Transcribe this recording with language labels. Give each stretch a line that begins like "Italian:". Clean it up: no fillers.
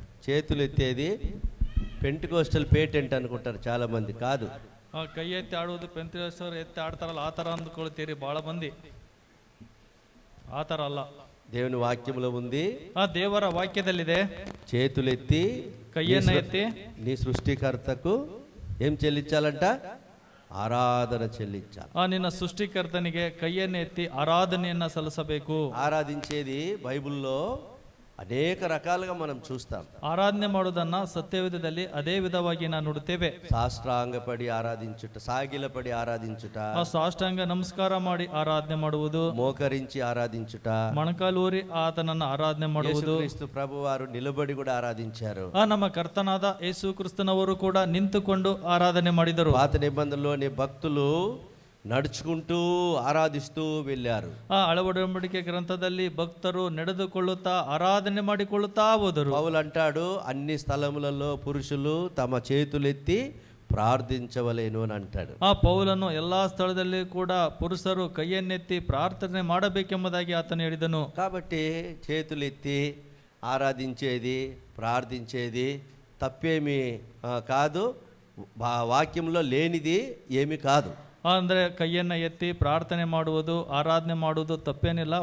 Telugu: చేతులెత్తేది Pentecostal patent అనుకుంటారు చాలా మంది. కాదు,
Kannada: ಕೈ ಎತ್ತಿ ಆಡುವುದು ಪೆಂತಿಕೋಸ್ತರು ಎತ್ತಿ ಆಡ್ತಾರಲ್ಲ ಆ ಥರ ಅಂದ್ಕೊಳ್ತೀರಿ ಭಾಳ ಮಂದಿ. ಆ ಥರ ಅಲ್ಲ.
Telugu: దేవుని వాక్యంలో ఉంది,
Kannada: ಆ ದೇವರ ವಾಕ್ಯದಲ್ಲಿದೆ,
Telugu: చేతులెత్తి
Kannada: ಕೈಯನ್ನ ಎತ್ತಿ
Telugu: నీ సృష్టికర్తకు ఏం చెల్లించాలంట? ఆరాధన చెల్లించాలి.
Kannada: ನಿನ್ನ ಸೃಷ್ಟಿಕರ್ತನಿಗೆ ಕೈಯನ್ನು ಎತ್ತಿ ಆರಾಧನೆಯನ್ನ ಸಲ್ಲಿಸಬೇಕು.
Telugu: ఆరాధించేది బైబిల్లో అనేక రకాలుగా మనం చూస్తాం.
Kannada: ಆರಾಧನೆ ಮಾಡುವುದನ್ನ ಸತ್ಯವೇದದಲ್ಲಿ ಅದೇ ವಿಧವಾಗಿ ನಾವು ನೋಡುತ್ತೇವೆ.
Telugu: సాష్టాంగపడి ఆరాధించుట, సాగిలపడి ఆరాధించుట,
Kannada: ಸಾಷ್ಟಾಂಗ ನಮಸ್ಕಾರ ಮಾಡಿ ಆರಾಧನೆ ಮಾಡುವುದು,
Telugu: మోకరించి ఆరాధించుట,
Kannada: ಮೊಣಕಾಲೂರಿ ಆತನನ್ನ ಆರಾಧನೆ ಮಾಡುವುದು.
Telugu: యేసుక్రీస్తు ప్రభువారు నిలబడి కూడా ఆరాధించారు.
Kannada: ನಮ್ಮ ಕರ್ತನಾದ ಯೇಸು ಕ್ರಿಸ್ತನವರು ಕೂಡ ನಿಂತುಕೊಂಡು ಆರಾಧನೆ ಮಾಡಿದರು.
Telugu: పాత నిబంధనలోని భక్తులు నడుచుకుంటూ ఆరాధిస్తూ వెళ్ళారు.
Kannada: ಒಡಂಬಡಿಕೆ గ్రంథದಲ್ಲಿ ಭಕ್ತರು ನಡೆದುಕೊಳ್ಳುತ್ತಾ ಆರಾಧನೆ ಮಾಡಿಕೊಳ್ಳುತ್ತಾ ಹೋದರು.
Telugu: పౌలు అంటాడు, అన్ని స్థలములలో పురుషులు తమ చేతులెత్తి ప్రార్థించవలేను అని అంటాడు.
Kannada: ಪೌಲನು ಎಲ್ಲಾ ಸ್ಥಳದಲ್ಲಿ ಕೂಡ ಪುರುಷರು ಕೈಯನ್ನೆತ್ತಿ ಪ್ರಾರ್ಥನೆ ಮಾಡಬೇಕೆಂಬುದಾಗಿ ಆತನು ಹೇಳಿದನು.
Telugu: కాబట్టి చేతులెత్తి ఆరాధించేది, ప్రార్థించేది తప్పేమీ కాదు, వాక్యంలో లేనిది ఏమి కాదు.
Kannada: ಅಂದರೆ ಕೈಯನ್ನು ಎತ್ತಿ ಪ್ರಾರ್ಥನೆ ಮಾಡುವುದು, ಆರಾಧನೆ ಮಾಡುವುದು ತಪ್ಪೇನಿಲ್ಲ.